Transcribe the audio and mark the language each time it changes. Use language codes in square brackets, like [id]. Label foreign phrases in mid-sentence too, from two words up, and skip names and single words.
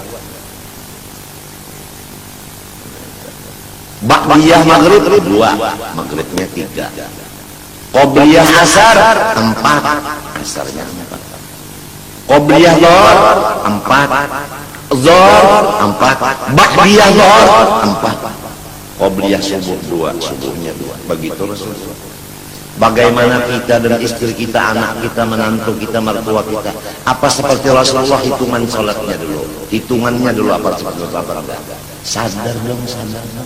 [id] Ba'diyah maghrib 2, maghribnya 3. Qobliyah asar 4, asarnya 4. Qobliyah dhuhr 4, dhuhr 4, ba'diyah dhuhr 4. Qobliyah subuh 2, subuhnya 2. Begitu Rasulullah. Bagaimana kita dan istri kita, anak kita, menantu kita, mertua kita, apa seperti Rasulullah? Hitungan sholatnya dulu, hitungannya dulu apa seperti apa? Sadar dong, sadar dong.